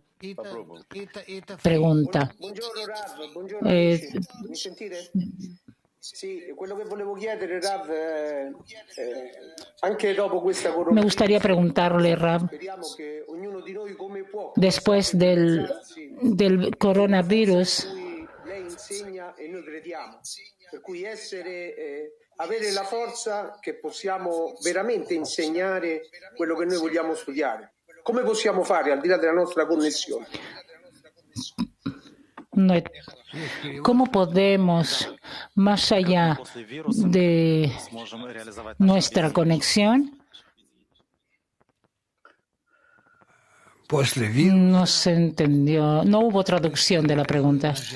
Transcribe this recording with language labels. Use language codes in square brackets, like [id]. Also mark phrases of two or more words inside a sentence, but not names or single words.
[es] Pregunta. Me gustaría preguntarle, Rab, después del coronavirus, [it] avere la forza che possiamo veramente insegnare quello che noi vogliamo studiare. Come possiamo fare al di là della nostra connessione? [es] ¿Cómo podemos, más allá de nuestra conexión? No se entendió, no hubo traducción de la pregunta.